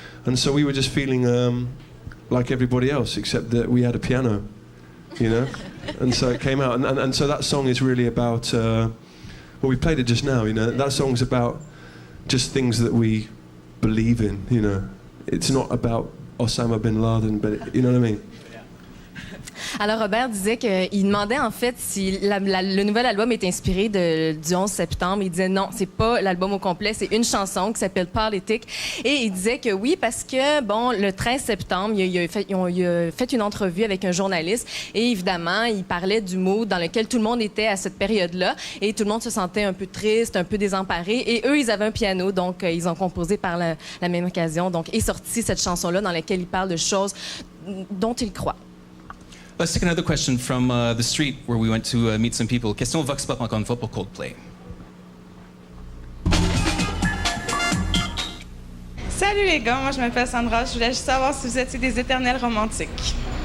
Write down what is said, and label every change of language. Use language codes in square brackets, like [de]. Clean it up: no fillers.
[en] And so we were just feeling like everybody else, except that we had a piano, you know. And so it came out. And so that song is really about, well, we played it just now, you know. That song's about just things that we believe in, you know. It's not about Osama bin Laden, but you know what I mean. [fr] Alors, Robert disait qu'il demandait en fait si le nouvel album est inspiré du 11 septembre. Il disait non, c'est pas l'album au complet, c'est une chanson qui s'appelle Politic. Et il disait que oui, parce que, bon, le 13 septembre, il a fait une entrevue avec un journaliste et évidemment, il parlait du mood dans lequel tout le monde était à cette période-là et tout le monde se sentait un peu triste, un peu désemparé. Et eux, ils avaient un piano, donc ils ont composé par la même occasion. Donc, est sortie cette chanson-là dans laquelle il parle de choses dont il croit. [en] Let's take another question from the street where we went to meet some people. [fr] Question Vox Pop encore une fois pour Coldplay. Salut les gars, moi je m'appelle Sandra. Je voulais juste savoir si vous étiez des éternels romantiques.